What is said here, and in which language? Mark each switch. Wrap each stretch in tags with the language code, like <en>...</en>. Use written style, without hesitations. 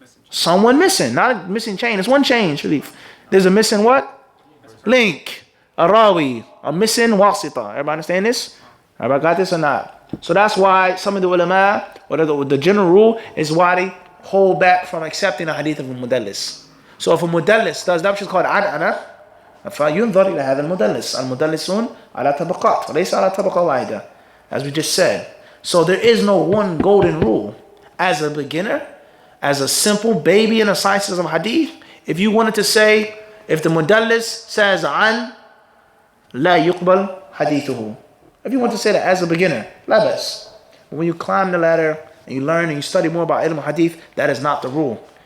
<en>Someone missing. Not a missing chain. It's one chain, Sharif. There's a missing what? Link. A rawi. A missing wasita. Everybody understand this? Everybody got this or not? So that's why some of the ulama, or the general rule, is why they hold back from accepting a hadith of a mudallis. So if a mudallis does that, which is called ad'ana,</en> <ar>فينظر إلى هذا المدلس. المدلسون على طبقات وليس على طبقة واحدة,</ar> <en>as we just said. So there is no one golden rule. As a beginner, as a simple baby in the sciences of hadith, if you wanted to say, if the mudallis says an,</en> <ar>لا يقبل حديثه.</ar> <en>If you want to say that as a beginner,</en> <ar>لا بأس.</ar> <en>When you climb the ladder and you learn and you study more about ilm hadith, that is not the rule.</en>